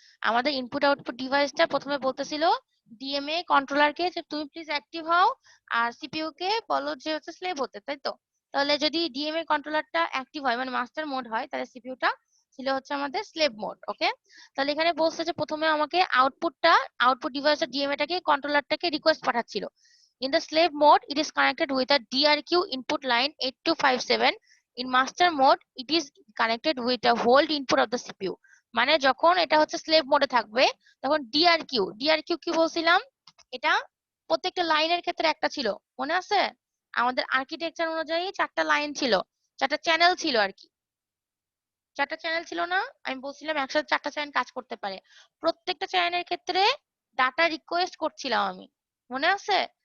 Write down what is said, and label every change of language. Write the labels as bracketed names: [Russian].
[Bangla] আমাদের input output ডিভাইসটা প্রথমে বলতেছিল ডিএমএ কন্ট্রোলারকে যে তুমি প্লিজ অ্যাক্টিভ হও, আর সিপিইউ কে বলো যে হচ্ছে স্লেভ হতে, তাই তো? তাহলে যদি ডিএমএ কন্ট্রোলারটা অ্যাক্টিভ হয় মানে মাস্টার মোড হয়, তাহলে সিপিইউটা ছিল হচ্ছে আমাদের স্লেভ মোড, ওকে? তাহলে এখানে বলছে যে প্রথমে আমাকে আউটপুট ডিভাইসটা ডিএমএ টাকে কন্ট্রোলারটাকে request পাঠাচ্ছিল, [English] In the slave mode, it is connected with a DRQ input line 8257. In master mode, it is connected with a hold input of the CPU. [Bangla] মানে যখন এটা হচ্ছে স্লেভ মোডে থাকবে তখন ডিআরকিউ কি বলছিলাম, এটা প্রত্যেকটা লাইনের ক্ষেত্রে একটা ছিল, মনে আছে? আমাদের আর্কিটেকচার অনুযায়ী 4টা লাইন ছিল, 4টা চ্যানেল ছিল আর কি, 4টা চ্যানেল ছিল না? আমি বলছিলাম একসাথে 4টা চ্যানেল কাজ করতে পারে। প্রত্যেকটা চ্যানেলের ক্ষেত্রে ডাটা রিকোয়েস্ট করছিলাম আমি, মনে আছে?